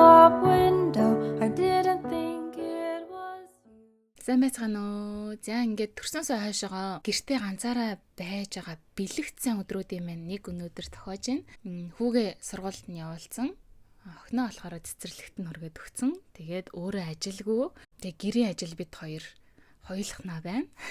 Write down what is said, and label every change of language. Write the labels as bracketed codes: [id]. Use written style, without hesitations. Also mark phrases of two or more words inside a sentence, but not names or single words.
[en] shop window. I didn't think it was you. [mn] Сайн байцгаана уу. За ингээд төрснөөсөө хойшоогоо гэртээ ганцаараа байж байгаа бэлэгдсэн өдрүүдийн маань нэг өнөөдөр тохиож байна. Хүүгээ сургуульд нь явуулсан. Охиноо болохоор цэцэрлэгт нь хүргээд өгсөн. Тэгээд өөрөө ажилгүй. Тэгээд гэрийн ажил бид хоёр хоёулахнаа байна.